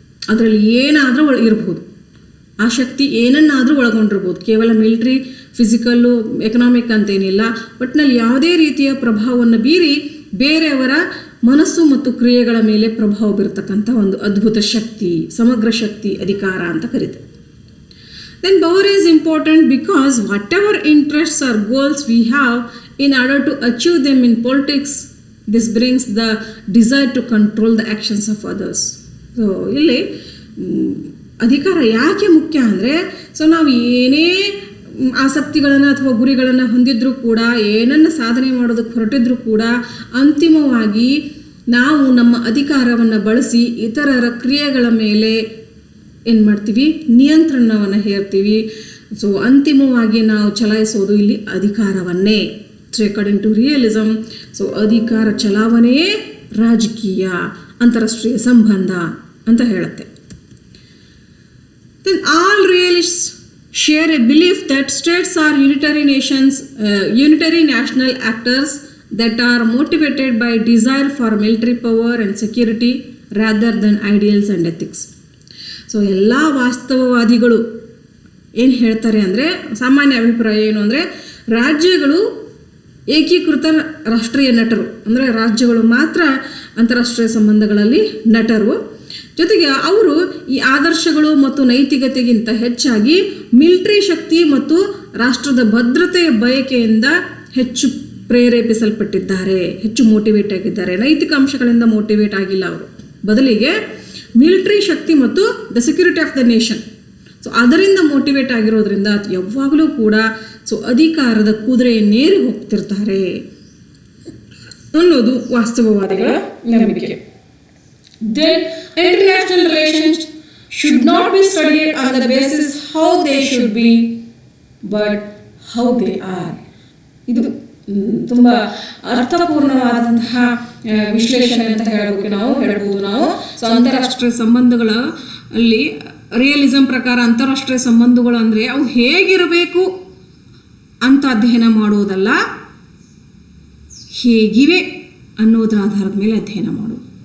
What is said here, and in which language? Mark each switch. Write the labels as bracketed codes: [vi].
[kn] ಅದರಲ್ಲಿ ಏನಾದರೂ ಇರಬಹುದು, ಆ ಶಕ್ತಿ ಏನನ್ನಾದರೂ ಒಳಗೊಂಡಿರ್ಬೋದು. ಕೇವಲ ಮಿಲಿಟ್ರಿ, ಫಿಸಿಕಲ್ಲು, ಎಕನಾಮಿಕ್ ಅಂತೇನಿಲ್ಲ, ಒಟ್ಟಿನಲ್ಲಿ ಯಾವುದೇ ರೀತಿಯ ಪ್ರಭಾವವನ್ನು ಬೀರಿ ಬೇರೆಯವರ ಮನಸ್ಸು ಮತ್ತು ಕ್ರಿಯೆಗಳ ಮೇಲೆ ಪ್ರಭಾವ ಬೀರತಕ್ಕಂಥ ಒಂದು ಅದ್ಭುತ ಶಕ್ತಿ, ಸಮಗ್ರ ಶಕ್ತಿ ಅಧಿಕಾರ ಅಂತ ಕರೀತಾರೆ. [en] Then power is important because whatever interests or goals we have, in order to achieve them in politics, this brings the desire to control the actions of others. [kn] So ಇಲ್ಲಿ ಅಧಿಕಾರ ಯಾಕೆ ಮುಖ್ಯ ಅಂದರೆ, ಸೊ ನಾವು ಏನೇ ಆಸಕ್ತಿಗಳನ್ನು ಅಥವಾ ಗುರಿಗಳನ್ನು ಹೊಂದಿದ್ರೂ ಕೂಡ, ಏನನ್ನು ಸಾಧನೆ ಮಾಡೋದಕ್ಕೆ ಹೊರಟಿದ್ರೂ ಕೂಡ, ಅಂತಿಮವಾಗಿ ನಾವು ನಮ್ಮ ಅಧಿಕಾರವನ್ನು ಬಳಸಿ ಇತರರ ಕ್ರಿಯೆಗಳ ಮೇಲೆ ಏನು ಮಾಡ್ತೀವಿ, ನಿಯಂತ್ರಣವನ್ನು ಹೇರ್ತೀವಿ. ಸೊ ಅಂತಿಮವಾಗಿ ನಾವು ಚಲಾಯಿಸೋದು ಇಲ್ಲಿ ಅಧಿಕಾರವನ್ನೇ. So [en] according to realism, [kn] so ಅಧಿಕಾರ ಚಲಾವಣೆಯೇ ರಾಜಕೀಯ, ಅಂತಾರಾಷ್ಟ್ರೀಯ ಸಂಬಂಧ ಅಂತ ಹೇಳುತ್ತೆ. [en] Then all realists share a belief that states are unitary national actors that are motivated by desire for military power and security rather than ideals and ethics. [kn] So ಎಲ್ಲ ವಾಸ್ತವವಾದಿಗಳು ಏನು ಹೇಳ್ತಾರೆ ಅಂದರೆ, ಸಾಮಾನ್ಯ ಅಭಿಪ್ರಾಯ ಏನು ಅಂದರೆ, ರಾಜ್ಯಗಳು ಏಕೀಕೃತ ರಾಷ್ಟ್ರೀಯ ನಟರು, ಅಂದರೆ ರಾಜ್ಯಗಳು ಮಾತ್ರ ಅಂತಾರಾಷ್ಟ್ರೀಯ ಸಂಬಂಧಗಳಲ್ಲಿ ನಟರು. ಜೊತೆಗೆ ಅವರು ಈ ಆದರ್ಶಗಳು ಮತ್ತು ನೈತಿಕತೆಗಿಂತ ಹೆಚ್ಚಾಗಿ ಮಿಲಿಟರಿ ಶಕ್ತಿ ಮತ್ತು ರಾಷ್ಟ್ರದ ಭದ್ರತೆಯ ಬಯಕೆಯಿಂದ ಹೆಚ್ಚು ಪ್ರೇರೇಪಿಸಲ್ಪಟ್ಟಿದ್ದಾರೆ, ಹೆಚ್ಚು ಮೋಟಿವೇಟ್ ಆಗಿದ್ದಾರೆ. ನೈತಿಕ ಅಂಶಗಳಿಂದ ಮೋಟಿವೇಟ್ ಆಗಿಲ್ಲ ಅವರು, ಬದಲಿಗೆ ಮಿಲಿಟರಿ ಶಕ್ತಿ ಮತ್ತು [en] the security of the nation, [kn] so ಅದರಿಂದ ಮೋಟಿವೇಟ್ ಆಗಿರೋದ್ರಿಂದ ಯಾವಾಗಲೂ ಕೂಡ ಅಧಿಕಾರದ ಕುದುರೆಯನ್ನೇರಿ ಹೋಗ್ತಿರ್ತಾರೆ ಅನ್ನೋದು ವಾಸ್ತವವಾದಿಗಳ ನಂಬಿಕೆ. [en] Then international relations should not be studied on the basis how they should be, but how they are. [kn] ಇದು ತುಂಬ ಅರ್ಥಪೂರ್ಣವಾದಂತಹ ವಿಶ್ಲೇಷಣೆ ಅಂತ ಹೇಳ್ಬೋದು ನಾವು. ಸೊ ಅಂತಾರಾಷ್ಟ್ರೀಯ ಸಂಬಂಧಗಳ ಅಲ್ಲಿ ರಿಯಲಿಸಮ್ ಪ್ರಕಾರ ಅಂತಾರಾಷ್ಟ್ರೀಯ ಸಂಬಂಧಗಳು ಅಂದರೆ ಅವು ಹೇಗಿರಬೇಕು ಅಂತ ಅಧ್ಯಯನ ಮಾಡೋದಲ್ಲ, ಹೇಗಿವೆ ಅನ್ನೋದರ ಆಧಾರದ ಮೇಲೆ ಅಧ್ಯಯನ ಮಾಡೋದು.